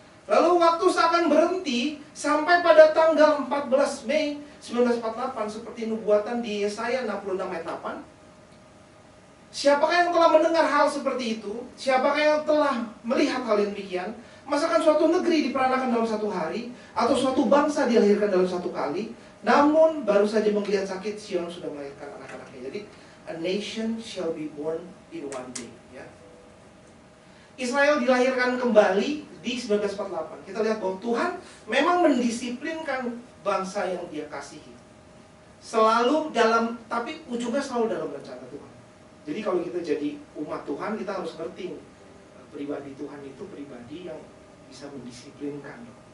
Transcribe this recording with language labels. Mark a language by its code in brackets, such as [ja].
[id] Lalu waktu seakan berhenti sampai pada tanggal 14 Mei 1948 seperti nubuatan di Yesaya 66 ayat 8. Siapakah yang telah mendengar hal seperti itu? Siapakah yang telah melihat hal yang demikian? Masakan suatu negeri diperanakan dalam satu hari, atau suatu bangsa dilahirkan dalam satu kali? Namun baru saja menggeliat sakit, Sion sudah melahirkan anak-anaknya. [en] Jadi a nation shall be born in one day ya. [id] Israel dilahirkan kembali di 1948. Kita lihat bahwa Tuhan memang mendisiplinkan bangsa yang Dia kasihi. Selalu dalam, tapi ujungnya selalu dalam rencana Tuhan. Jadi kalau kita jadi umat Tuhan, kita harus ngerti pribadi Tuhan itu pribadi yang bisa mendisiplinkan.